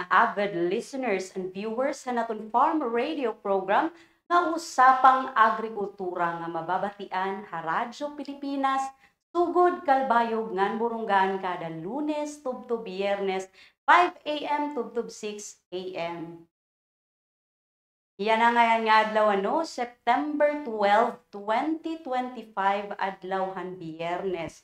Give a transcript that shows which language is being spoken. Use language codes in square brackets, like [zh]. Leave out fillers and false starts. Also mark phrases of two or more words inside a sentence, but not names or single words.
[en] avid listeners and viewers [war] sa naton [en] farm radio program [war] nga usapang agrikultura nga mababatian ha Radyo Pilipinas, sugod kalbayog ngan burunggan kada Lunes tubto Biyernes 5 AM tubto 6 AM. Yan ang ngayon nga adlaw September 12, 2025 adlawhan Biyernes.